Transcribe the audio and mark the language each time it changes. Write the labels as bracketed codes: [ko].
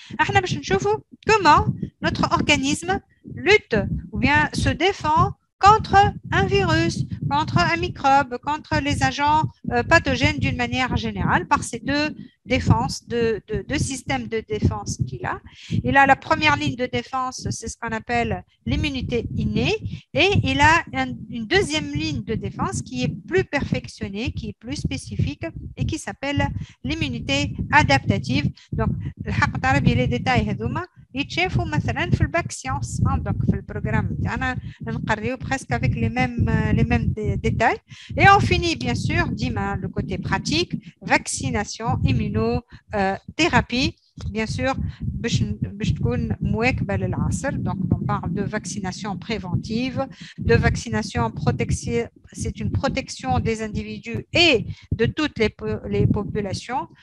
[ar] احنا باش نشوفوا [fr] comment notre organisme lutte ou bien se défend contre un virus, contre un microbe, contre les agents pathogènes d'une manière générale, par ces deux défenses, deux systèmes de défense qu'il a. Il a la première ligne de défense, c'est ce qu'on appelle l'immunité innée, et il a une deuxième ligne de défense qui est plus perfectionnée, qui est plus spécifique et qui s'appelle l'immunité adaptative. Donc, les détails [ar] يتشافوا مثلا في الباك سيونس. دونك في البروغرام تاعنا نقريو [fr] presque avec les mêmes détails. Et on finit bien sûr [ar] ديما [fr] le côté pratique, vaccination, immunothérapie bien sûr, donc on parle de vaccination préventive, de vaccination protection, c'est une protection des individus et de toutes les populations.